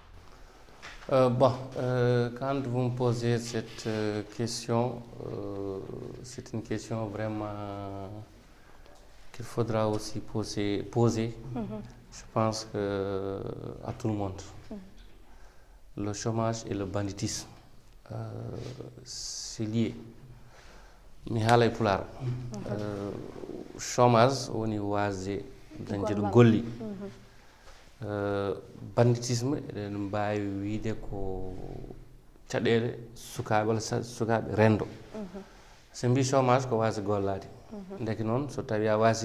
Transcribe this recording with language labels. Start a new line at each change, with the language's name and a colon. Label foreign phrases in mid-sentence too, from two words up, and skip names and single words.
French: Quand vous me posez cette question, c'est une question vraiment qu'il faudra aussi poser. Je pense à tout le monde. Le chômage et le banditisme, c'est lié.
Fula: Mi haalay pular chômage woni wasde dañde ɗo golli banditisme eɗen mbawi wiide ko caɗele sukaɓe walla sukaɓe rendo so mbi chômage ko wasde gollade deke noon so tawi a wasi